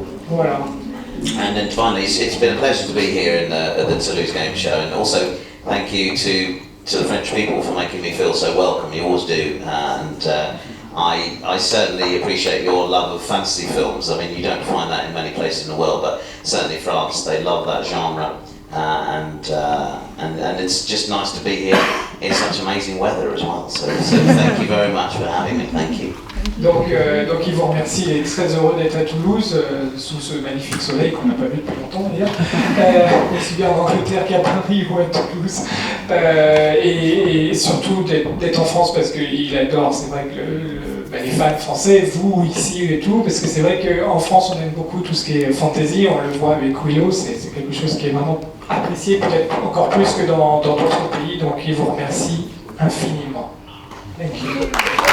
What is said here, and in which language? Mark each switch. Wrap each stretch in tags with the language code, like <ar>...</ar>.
<fr>Voilà.</fr> <en>And then finally, it's been a pleasure to be here at the Toulouse Game Show, and also thank you to the French people for making me feel so welcome. You always do, and I certainly appreciate your love of fantasy films. I mean, you don't find that in many places in the world, but certainly France, they love that genre and it's just nice to be here in such amazing weather as well. So thank you very much for having me. Thank you.</en> <fr>Donc il vous remercie, il est très heureux d'être à Toulouse, sous ce magnifique soleil qu'on n'a pas vu depuis longtemps d'ailleurs, aussi bien en Angleterre qu'à Paris ou à Toulouse, et surtout d'être en France parce qu'il adore, c'est vrai que les fans français, vous ici et tout, parce que c'est vrai qu'en France on aime beaucoup tout ce qui est fantasy, on le voit avec Willow, c'est quelque chose qui est vraiment apprécié, peut-être encore plus que dans d'autres pays, donc il vous remercie infiniment.</fr> <en>Thank you.</en>